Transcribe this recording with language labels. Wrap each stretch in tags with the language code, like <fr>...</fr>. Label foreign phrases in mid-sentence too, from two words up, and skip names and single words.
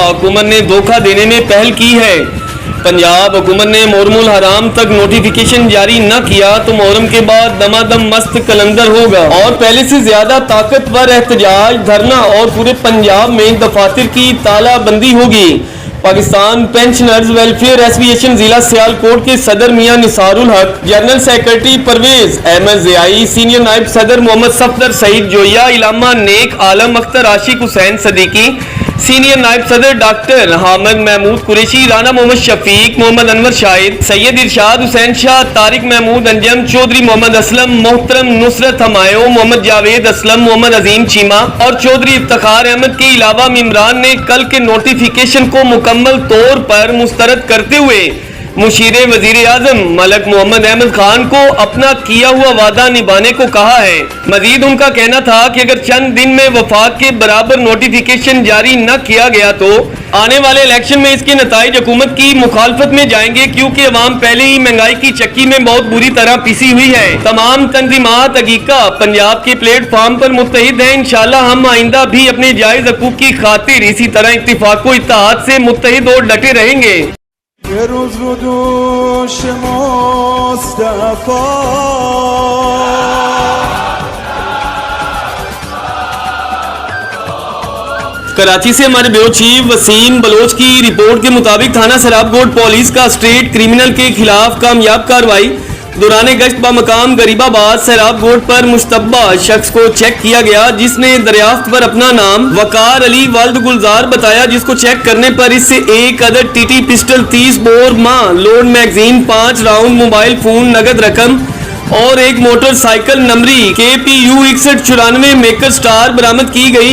<ur>حکومت نے دھوکا دینے میں پہل کی ہے۔ پنجاب حکومت نے محرم الحرام تک نوٹیفکیشن جاری نہ کیا تو محرم کے بعد دمادم مست قلندر ہوگا اور پہلے سے زیادہ طاقتور احتجاج، دھرنا اور پورے پنجاب میں دفاتر کی تالہ بندی ہوگی. پاکستان پنشنرز ویلفیئر ایسوسی ایشن ضلع سیالکوٹ کے صدر میاں نثار الحق,</ur> <en>general secretary</en> <ur>پرویز احمد ضیائی، سینئر نائب صدر محمد صفدر سعید جویا، علامہ नेक, आलम अख्तर, عاشق حسین صدیقی، سینئر نائب صدر ڈاکٹر حامد محمود قریشی، رانا محمد شفیق، محمد انور شاہد، سید ارشاد حسین شاہ، طارق محمود انجم، چوہدری محمد اسلم، محترم نصرت ہمایوں، محمد جاوید اسلم، محمد عظیم چیمہ اور چوہدری افتخار احمد کے علاوہ ممبران نے کل کے نوٹیفکیشن کو مکمل طور پر مسترد کرتے ہوئے مشیر وزیر اعظم ملک محمد احمد خان کو اپنا کیا ہوا وعدہ نبھانے کو کہا ہے. مزید ان کا کہنا تھا کہ اگر چند دن میں وفاق کے برابر نوٹیفکیشن جاری نہ کیا گیا تو آنے والے الیکشن میں اس کے نتائج حکومت کی مخالفت میں جائیں گے، کیونکہ عوام پہلے ہی مہنگائی کی چکی میں بہت بری طرح پسی ہوئی ہے. تمام تنظیمات حقیقہ پنجاب کے پلیٹ فارم پر متحد ہیں. ان شاء اللہ ہم آئندہ بھی اپنے جائز حقوق کی خاطر اسی طرح اتفاق و اتحاد سے متحد اور ڈٹے رہیں گے.</ur> <fa>یه روز رو دوش مصطفی</fa> <ur>کراچی سے ہمارے</ur> <en>bureau chief</en> <ur>وسیم بلوچ کی رپورٹ کے مطابق تھانہ سرابکوٹ پولیس کا</ur> <en>street criminal</en> <ur>کے خلاف کامیاب کارروائی. دوران گشت بمقام غریب آباد سرابکوٹ پر مشتبہ شخص کو چیک کیا گیا، جس نے دریافت پر اپنا نام وقار علی ولد گلزار بتایا، جس کو چیک کرنے پر اس سے ایک عدد</ur> <en>TT pistol 30 bore load magazine 5 round mobile phone</en> <ur>نقد رقم اور ایک موٹر سائیکل نمبری KPU 6194 میکر اسٹار برآمد کی گئی.</ur>